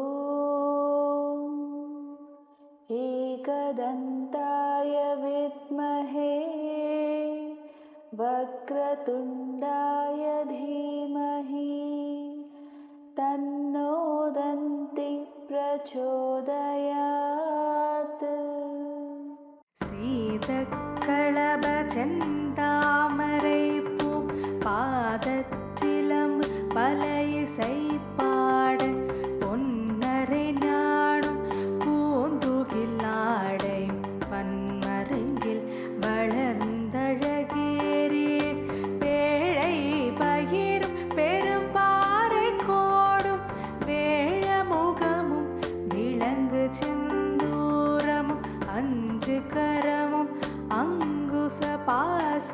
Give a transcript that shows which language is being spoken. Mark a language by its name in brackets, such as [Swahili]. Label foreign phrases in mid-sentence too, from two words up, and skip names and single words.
[Sanskrit] एकदन्ताय विद्महे वक्रतुण्डाय धीमहि तन्नो दन्ति प्रचोदयात् [Tamil] सीतक्कळभ செந்தாமரை பூ பாதச்சிலம்பு பலையிசை பாட பொன்னரை நாடும் பூந்துகிலாடை பன்மருங்கில் வளர்ந்தழகேறி பேழை பகிரும் பெரும்பாறை கோடும் வேழமுகமும் விளங்கு செந்தூரமும் அஞ்சு கரமும் அங்குச பா